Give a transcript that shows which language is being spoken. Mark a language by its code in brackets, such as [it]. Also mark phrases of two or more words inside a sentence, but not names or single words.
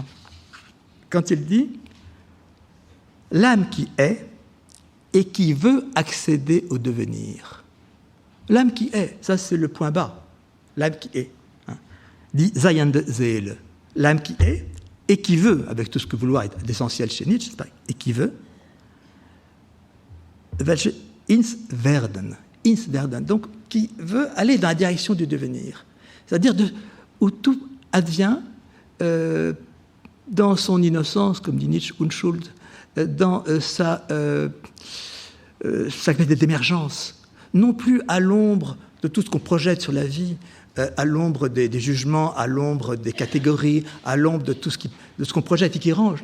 [fr] Quand il dit « l'âme qui est et qui veut accéder au devenir ». L'âme qui est, ça c'est le point bas, l'âme qui est. Hein. Dit « [de] Seiende Seele [fr] », l'âme qui est, et qui veut, avec tout ce que vouloir est d'essentiel chez Nietzsche, et qui veut, [de] welche ins Werden, [fr] donc qui veut aller dans la direction du devenir, c'est-à-dire où tout advient dans son innocence, comme dit Nietzsche, Unschuld, dans sa capacité d'émergence, non plus à l'ombre de tout ce qu'on projette sur la vie, à l'ombre des jugements, à l'ombre des catégories, à l'ombre de tout ce qu'on projette et qui range.